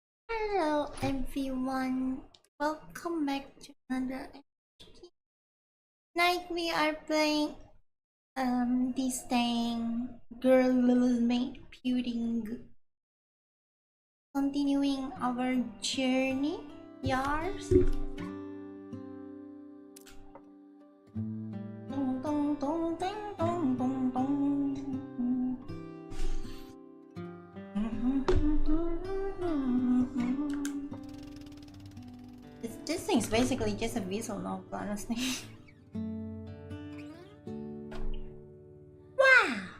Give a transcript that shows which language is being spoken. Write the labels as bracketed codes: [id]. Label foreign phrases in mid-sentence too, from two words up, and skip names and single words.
[en] Hello everyone, welcome back to another episode. Tonight we are playing this thing, Girl Little Maid Pudding. Continuing our journey, yars. Dong, dong, dong, ding, dong, dong, dong. This thing's basically just a visual novel, honestly. Wow!